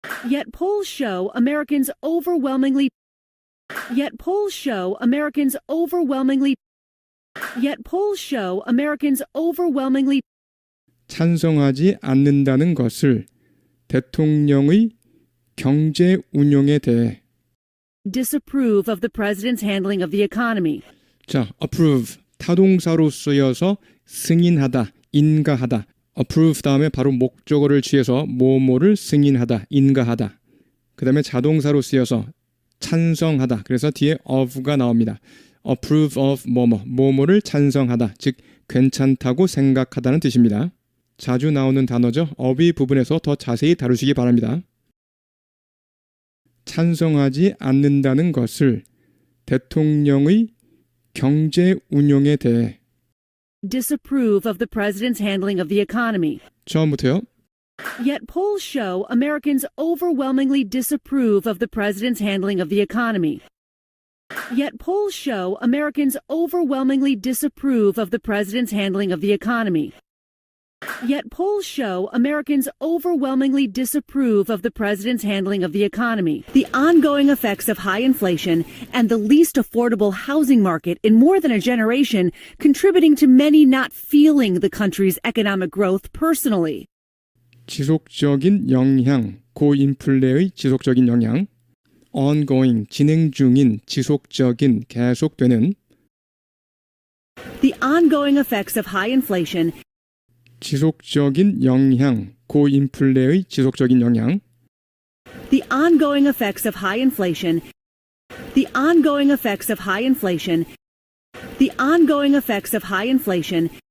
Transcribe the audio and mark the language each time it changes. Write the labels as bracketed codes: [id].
[en] Yet polls show Americans overwhelmingly Yet polls show Americans overwhelmingly Yet polls show Americans overwhelmingly [ko] 찬성하지 않는다는 것을 대통령의 경제 운용에 대해 [en] disapprove of the president's handling of the economy. [ko] 자, approve, 타동사로 쓰여서 승인하다, 인가하다. approve 다음에 바로 목적어를 취해서 뭐뭐를 승인하다, 인가하다. 그 다음에 자동사로 쓰여서 찬성하다. 그래서 뒤에 of가 나옵니다. approve of 뭐뭐, 뭐뭐를 찬성하다. 즉 괜찮다고 생각하다는 뜻입니다. 자주 나오는 단어죠. of의 부분에서 더 자세히 다루시기 바랍니다. 찬성하지 않는다는 것을 대통령의 경제 운용에 대해 [en] disapprove of the president's handling of the economy. [ko] 처음부터요. [en] Yet polls show Americans overwhelmingly disapprove of the president's handling of the economy. Yet polls show Americans overwhelmingly disapprove of the president's handling of the economy. Yet polls show Americans overwhelmingly disapprove of the president's handling of the economy, the ongoing effects of high inflation, and the least affordable housing market in more than a generation, contributing to many not feeling the country's economic growth personally. [ko] 지속적인 영향, 고인플레의 지속적인 영향, ongoing, 진행 중인, 지속적인, 계속되는, [en] The ongoing effects of high inflation [ko] 지속적인 영향, 고인플레의 지속적인 영향, [en] The ongoing effects of high inflation. The ongoing effects of high inflation. The ongoing effects of high inflation.